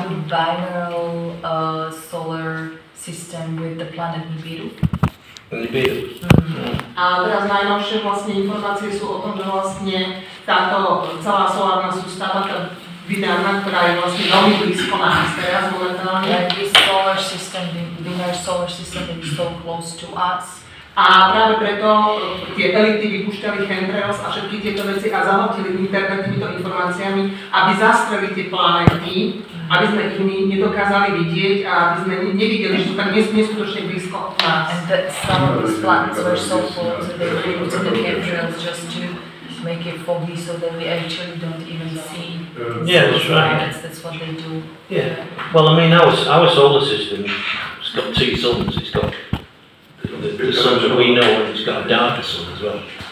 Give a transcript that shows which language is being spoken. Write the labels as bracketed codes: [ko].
[en] Binary solar system with the planet Nibiru. Nibiru. [sk] A teraz najnovšie vlastne informácie sú o tom, že vlastne táto celá solárna sústava, tá binárna, ktorá je vlastne veľmi blízko nás teraz momentálne. [en] Like this solar system, the binary solar system is so close to us. [sk] A práve preto tie elity vypúšťali chemtrails a všetky tieto veci a zahltili internet týmito informáciami, aby zastreli tie planéty, aby sme ich nedokázali vidieť a aby sme nevideli, že sú tak neskutočne blízko nás. [en] And that some of these planets were so close that they were able to the chemtrails just to make it foggy so that we actually don't even see. Yeah, that's right. That's what they do. Yeah. Well, I mean, our solar system has got 2 suns. It's got the sun that we know, and it's got a darker sun as well.